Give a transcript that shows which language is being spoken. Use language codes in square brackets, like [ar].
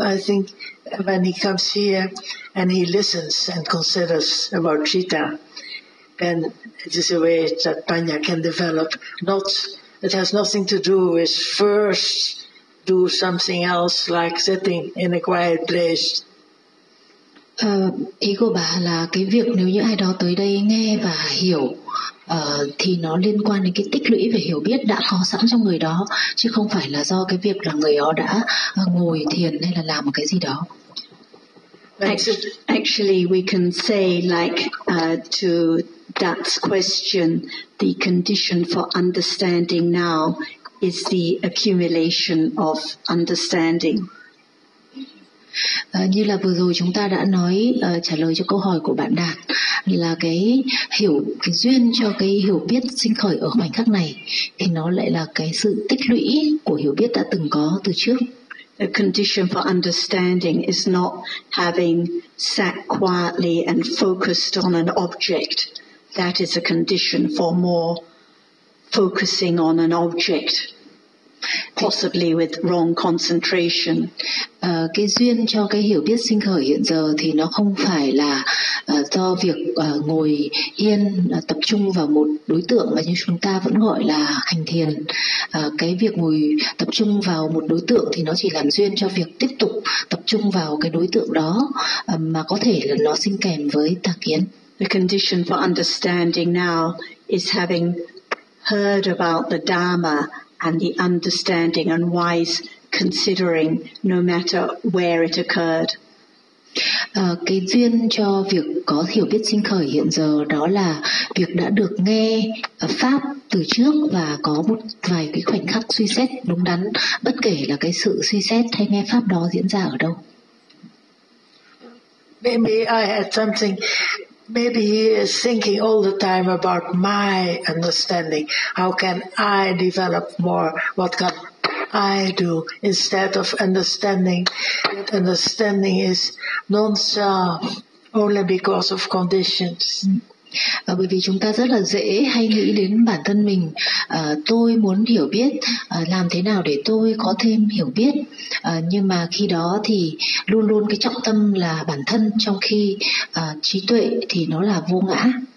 [en] I think when he comes here and he listens and considers about citta, then it is a way that Panya can develop. It has nothing to do with first do something else like sitting in a quiet place. [vi] Ý của bà là cái việc nếu như ai đó tới đây nghe và hiểu thì nó liên quan đến cái tích lũy về hiểu biết đã có sẵn trong người đó, chứ không phải là do cái việc là người đó đã ngồi thiền hay là làm một cái gì đó. [en] Actually, we can say like to Dad's question, the condition for understanding now is the accumulation of understanding. [vi] Như là vừa rồi chúng ta đã nói trả lời cho câu hỏi của bạn Đạt là cái duyên cho cái hiểu biết sinh khởi ở khoảnh khắc này thì nó lại là cái sự tích lũy của hiểu biết đã từng có từ trước. [en] The condition for understanding is not having sat quietly and focused on an object. That is a condition for more focusing on an object. possibly with wrong concentration. [vi] Cái duyên cho cái hiểu biết sinh khởi hiện giờ thì nó không phải là do việc ngồi yên tập trung vào một đối tượng mà như chúng ta vẫn gọi là hành thiền. Cái việc ngồi tập trung vào một đối tượng thì nó chỉ làm duyên cho việc tiếp tục tập trung vào cái đối tượng đó, mà có thể là nó sinh kèm với tà kiến. [en] The condition for understanding now is having heard about the Dharma and the understanding and wise considering no matter where it occurred. [vi] Cái duyên cho việc có hiểu biết sinh khởi hiện giờ đó là việc đã được nghe pháp từ trước và có một vài cái khoảnh khắc suy xét đúng đắn, bất kể là cái sự suy xét hay nghe pháp đó diễn ra ở đâu. [en] Maybe I had something. Maybe he is thinking all the time about my understanding. How can I develop more? What can I do instead of understanding? Understanding is non-self only because of conditions. [vi] Bởi vì chúng ta rất là dễ hay nghĩ đến bản thân mình. Tôi muốn hiểu biết, làm thế nào để tôi có thêm hiểu biết. Nhưng mà khi đó thì luôn luôn cái trọng tâm là bản thân, trong khi trí tuệ thì nó là vô ngã.